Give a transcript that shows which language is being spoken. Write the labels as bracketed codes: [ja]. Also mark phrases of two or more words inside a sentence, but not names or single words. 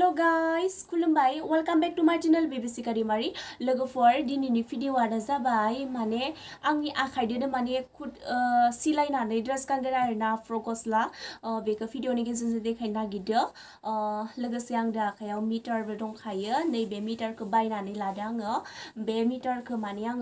[en] Hello guys, खुलुमबाय, welcome back to my channel Bibisika daimary. [brx] लोगोफोर दिनैनि भिडिअ'आनो जाबाय माने आंनि आखाइजोंनो माने खुद सिलायनानै ड्रेस गानगोन आरोना फ्रक गस्ला बेखौ भिडिअ'नि गेजेरजों देखायनो नागिरदों लोगोसे आं दा आखायाव मिटारबो दंखायो नैबे मिटारखौ बायनानै लादों आङो बे मिटारखौ माने आङो